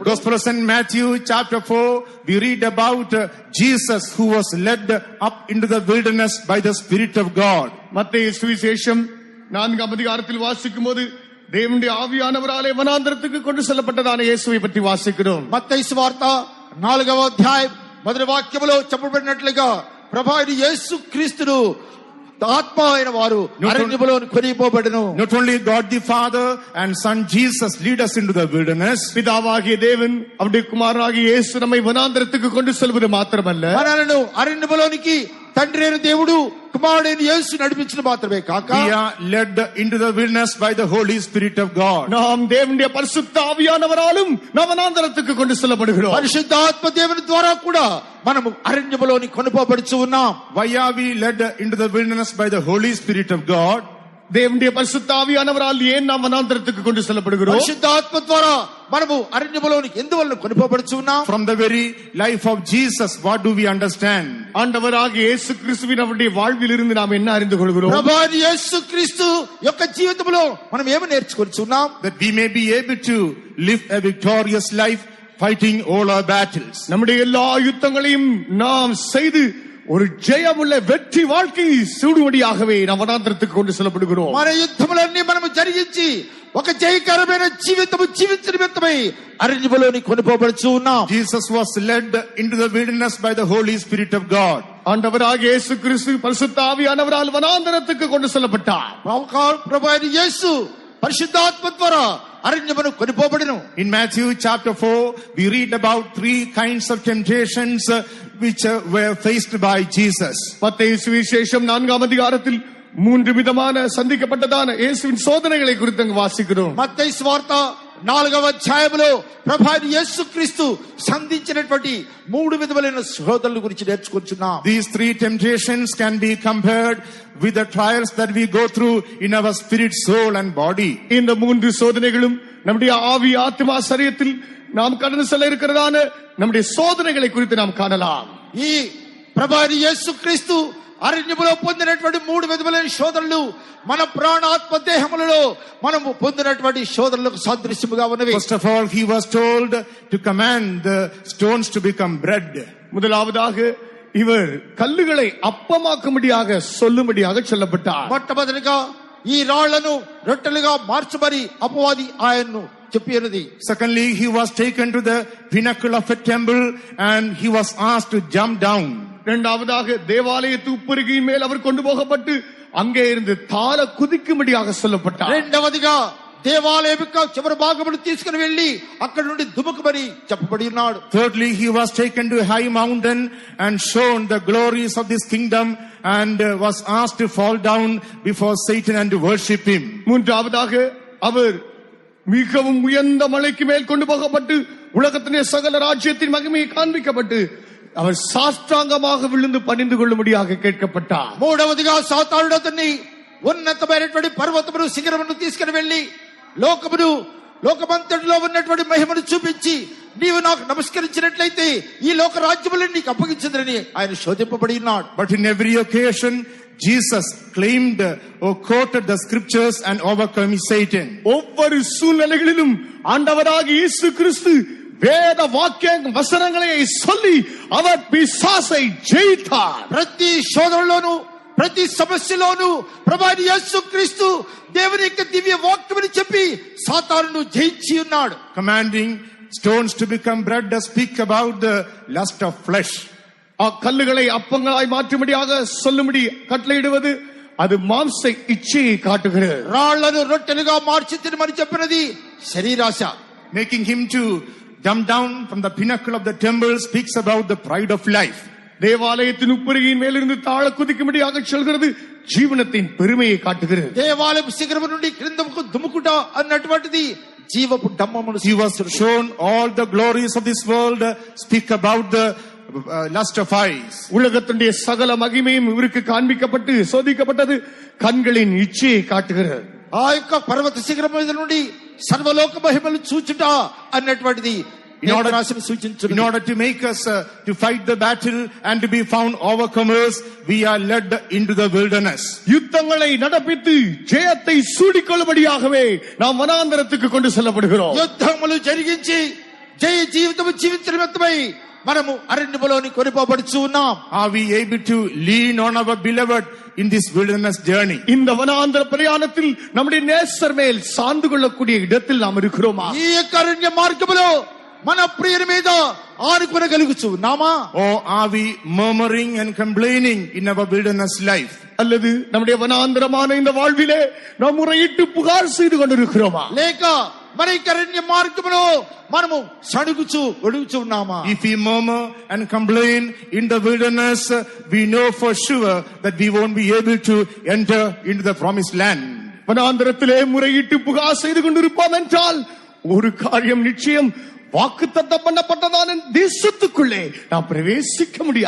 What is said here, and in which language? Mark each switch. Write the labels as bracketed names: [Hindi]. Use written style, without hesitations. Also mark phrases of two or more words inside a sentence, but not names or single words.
[English] Gospel of St. Matthew chapter 4 we read about Jesus who was led up into the wilderness by the Spirit of God. [Tamil] மத்தேயு சுவிசேஷம் 4ஆம் அதிகாரத்தில் வாசிக்கும்போது தேவனுடைய ஆவியானவராலே வனாந்தரத்துக்கு கொண்டு செல்லப்பட்டதான இயேசுவை பற்றி வாசிக்கிறோம். [Telugu] మత్తయి సువార్త 4వ అధ్యాయం మొదటి వాక్యములో చెప్పబడినట్లుగా ప్రభువైన యేసు క్రీస్తును ఆత్మ అయిన వారు అరణ్యములో కొనిపోబడెను. [English] Not only God the Father and Son Jesus lead us into the wilderness. [Tamil] பிதாவாகிய தேவன் அவருடைய குமாரனாகிய இயேசு நம்மை வனாந்தரத்துக்கு கொண்டு செல்வது மாத்திரமல்ல, [Telugu] మనలను అరణ్యములోనికి తండ్రి అయిన దేవుడు కుమారుడైన యేసు నడిపించడం మాత్రమే కాక [English] We are led into the wilderness by the Holy Spirit of God. [Tamil] நாம் தேவனுடைய பரிசுத்த ஆவியானவராலும் நாம் வனாந்தரத்துக்கு கொண்டு செல்லப்படுகிறோம். [Telugu] పరిశుద్ధాత్మ దేవుని ద్వారా కూడా మనము అరణ్యములోని కొనిపోబడుచు ఉన్నాం. [English] Why are we led into the wilderness by the Holy Spirit of God? [Tamil] தேவனுடைய பரிசுத்த ஆவியானவரால் ஏன் நாம் வனாந்தரத்துக்கு கொண்டு செல்லப்படுகிறோம்? [Telugu] పరిశుద్ధాత్మ ద్వారా మనము అరణ్యములోని ఎందువల్ల కొనిపోబడుచు ఉన్నాం? [English] From the very life of Jesus, what do we understand? [Tamil] ஆண்டவராகிய இயேசு கிறிஸ்துவின் அவருடைய வாழ்வில் இருந்து நாம் என்ன அறிந்து கொள்கிறோம்? [Telugu] ప్రభువైన యేసు క్రీస్తు యొక్క జీవితంలో మనం ఏమి నేర్చుకొనిచున్నాం? [English] That we may be able to live a victorious life fighting all our battles. [Tamil] நம்முடைய எல்லா யுத்தங்களையும் நாம் செய்து ஒரு ஜெயமுள்ள வெற்றி வாழ்க்கை சூடுவடியாகவே நாம் வனாந்தரத்துக்கு கொண்டு செல்லப்படுகிறோம். [Telugu] మన యుద్ధములన్నీ మనము జరిగించి ఒక జయకరమైన జీవితము జీవించే నిమిత్తమై అరణ్యములోని కొనిపోబడుచు ఉన్నాం. [English] Jesus was led into the wilderness by the Holy Spirit of God. [Tamil] ஆண்டவராகிய இயேசு கிறிஸ்து பரிசுத்த ஆவியானவரால் வனாந்தரத்துக்கு கொண்டு செல்லப்பட்டார். [Telugu] ప్రభువైన యేసు పరిశుద్ధాత్మ ద్వారా అరణ్యమును కొనిపోబడెను. [English] In Matthew chapter 4 we read about 3 kinds of temptations which were faced by Jesus. [Tamil] மத்தேயு சுவிசேஷம் 4ஆம் அதிகாரத்தில் 3 விதமான சந்திக்கப்பட்டதான இயேசுவின் சோதனைகளை குறித்து அங்கு வாசிக்கிறோம். [Telugu] మత్తయి సువార్త 4వ అధ్యాయంలో ప్రభువైన యేసు క్రీస్తు సంధించినటువంటి 3 విధములైన శోధనల గురించి నేర్చుకుంటున్నాం. [English] These 3 temptations can be compared with the trials that we go through in our spirit, soul and body. [Tamil] இந்த 3 சோதனைகளும் நம்முடைய ஆவி, ஆத்மா, சரீரத்தில் நாம் கடந்து செல்ல இருக்கிறதான நம்முடைய சோதனைகளை குறித்து நாம் காணலாம். [Telugu] ఈ ప్రభువైన యేసు క్రీస్తు అరణ్యములో పొందినటువంటి 3 విధములైన శోధనలు మన ప్రాణాత్మ దేహములలో మనము పొందినటువంటి శోధనలకు సాదృశ్యముగా ఉన్నవి. [English] First of all, he was told to command the stones to become bread. [Tamil] முதலாவதாக இவர் கல்லுகளை அப்பமாக்கும்படியாக சொல்லும்படியாக சொல்லப்பட்டார். [Telugu] మొట్టమొదటిగా ఈ రాళ్లను రొట్టెలుగా మార్చమని అపవాది ఆయన్ను చెప్పినది. [English] Secondly, he was taken to the pinnacle of a temple and he was asked to jump down. [Tamil] இரண்டாவதாக தேவாலயத்து உப்பருகையின் மேல் அவர் கொண்டு போகப்பட்டு அங்கே இருந்து தாழ குதிக்கும்படியாக சொல்லப்பட்டார். [Telugu] రెండవదిగా దేవాలయం యొక్క చివరి భాగమును తీసుకుని వెళ్లి అక్కడ నుండి దుముకుమని చెప్పబడి ఉన్నాడు. [English] Thirdly, he was taken to a high mountain and shown the glories of this kingdom and was asked to fall down before Satan and to worship him. [Tamil] மூன்றாவதாக அவர் மிகவும் உயர்ந்த மலைக்கு மேல் கொண்டு போகப்பட்டு உலகத்திலே சகல ராஜ்யத்தின் மகிமையை காண்பிக்கப்பட்டு அவர் சாஷ்டாங்கமாக விழுந்து பணிந்து கொள்ளும்படியாக கேட்கப்பட்டார். [Telugu] మూడవదిగా సాతానుడు అతన్ని ఉన్నతమైనటువంటి పర్వతమును శిఖరమును తీసుకుని వెళ్లి లోకమంతటిలో ఉన్నటువంటి మహిమను చూపించి నీవు నాకు నమస్కరించినట్లయితే ఈ లోక రాజ్యములను నీకు అప్పగించదని ఆయన శోధింపబడి ఉన్నాడు. [English] But in every occasion Jesus claimed or quoted the scriptures and overcame Satan. [Tamil] ஒவ்வொரு சூழ்நிலைகளிலும் ஆண்டவராகிய இயேசு கிறிஸ்து வேத வாக்கிய வசனங்களை சொல்லி அவர் பிசாசை ஜெயித்தார். [Telugu] ప్రతి శోధనలోను ప్రతి సమస్యలోను ప్రభువైన యేసుక్రీస్తు దేవుని యొక్క దివ్య వాక్యమును చెప్పి సాతానును జయించి ఉన్నాడు. [English] Commanding stones to become bread to speak about the lust of flesh. [Tamil] கல்லுகளை அப்பங்களாய் மாற்றும்படியாக சொல்லும்படி கட்டளையிடுவது அது மாம்ச இச்சையை காட்டுகிறது. [Telugu] రాళ్లను రొట్టెలుగా మార్చి తినమని చెప్పినది శరీరాశ. [English] Making him to come down from the pinnacle of the temple speaks about the pride of life. [Tamil] தேவாலயத்தின் உப்பரிகையின் மேலிருந்து தாழ குதிக்கும்படியாக சொல்கிறது జీవనத்தின் பெருமையை காட்டுகிறது. [Telugu] దేవాలయం శిఖరము నుండి క్రిందకు దుముకుట అన్నటువంటిది జీవపు డమ్మమును. [English] He was shown all the glories of this world, speak about the lust of eyes. [Tamil] உலகத்துடைய சகல மகிமையும் இவருக்கு காண்பிக்கப்பட்டு சோதிக்கப்பட்டது கண்களின் இச்சையை காட்டுகிறது. [Telugu] ఆ యొక్క పర్వత శిఖరం మీద నుండి సర్వలోక మహిమలు చూచుట అన్నటువంటిది [English] in order to make us to fight the battle and to be found overcomers, we are led into the wilderness. [Tamil] யுத்தங்களை நடப்பித்து ஜெயத்தை சூடிக்கொள்ளும்படியாகவே நாம் வனாந்தரத்துக்கு கொண்டு செல்லப்படுகிறோம். [Telugu] యుద్ధములు జరిగించి జయ జీవితము జీవించడమై మనము అరణ్యములోని కొనిపోబడుచు ఉన్నాం. [English] Are we able to lean on our beloved in this wilderness journey? [Tamil] இந்த வனாந்தர பிரயாணத்தில் நம்முடைய நேசர் மேல் சார்ந்து கொள்ளக்கூடிய இடத்தில் நாம் இருக்கிறோமா? [Telugu] ఈ యొక్క అరణ్య మార్గములో మన ప్రియుని మీద ఆనుకొనగలుగుచు ఉన్నామా? [English] Or are we murmuring and complaining in our wilderness life? [Tamil] அல்லது நம்முடைய வனாந்தரமான இந்த வாழ்விலே நாம் முறையிட்டு புகார் செய்து கொண்டிருக்கிறோமா? [Telugu] లేక మన ఈ అరణ్య మార్గములో మనము సణుగుచు ఒడుగుచు ఉన్నామా? [English] If we murmur and complain in the wilderness, we know for sure that we won't be able to enter into the promised land. [Tamil] வனாந்தரத்திலே முறையிட்டு புகார் செய்து கொண்டிருப்போம் என்றால் ஒரு காரியம் நிச்சயம், வாக்குத்தத்தம் பண்ணப்பட்டதான தேசத்துக்குள்ளே நாம் பிரவேசிக்க முடியாது.